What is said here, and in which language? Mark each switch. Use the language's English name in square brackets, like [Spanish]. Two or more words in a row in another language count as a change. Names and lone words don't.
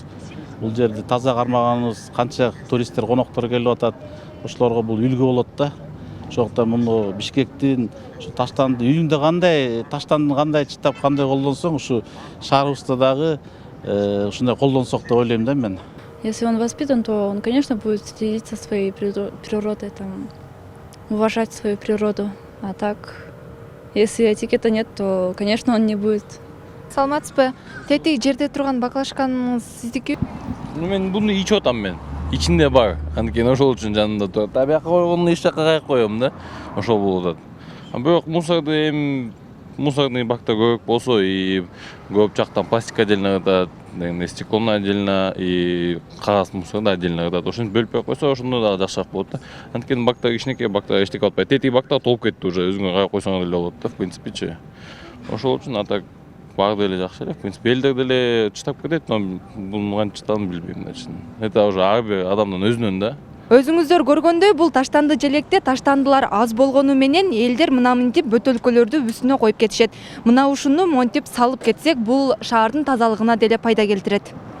[Kyrgyz] Бул жерди таза кармаганыбыз, канча туристтер, коноктор келип атат. Ошолорго бул үлгү болот да. Ошондуктан муну Бишкектин ушу таштанды үйүңдө кандай, таштандыны кандай чытап, кандай колдонсоң, ушу шаарыбызда дагы ушундай колдонсок деп ойлойм да мен. [Russian] Если он воспитан, то он, конечно, будет следить за своей природой, там, уважать свою природу. А так, если этикета нет, то, конечно, он не будет. [Kyrgyz] Саламатсызбы? Тетиги жерде турган баклажканыңыз сиздики? Мен буну ичип атам мен. Ичинде бар. Анткени ошол үчүн жанында турат. Бияка койгону эч жакка кайык коем да. Ошол болуп атат. Бирок мусорный бакта көп болсо и көп жактан пластик отдельно катат, стекло отдельно и кагаз мусор да отдельно катат. Ошону бөлүп койсо ошондо дагы жакшыраак болот да. Анткени бакта кичинекей бакта эчтеке атпайт. Тетиги бакта толуп кетти уже. Өзүңө кайык койсоң эле болот да, в принципечи. Ошол үчүн атак бар деле жакшы эле. [Russian] В принципе, [Kyrgyz] элдер деле чытап кетет, но бунун канча чытаганын билбейм да. [Russian] Это уже [Kyrgyz] ар бир адамдын өзүнөн да. Өзүңүздөр көргөндөй, бул таштанды желекте таштандылар аз болгону менен элдер мына мынтип бөтөлкөлөрдү үстүнө коюп кетишет. Мына ушуну монтип салып кетсек, бул шаардын тазалыгына деле пайда келтирет.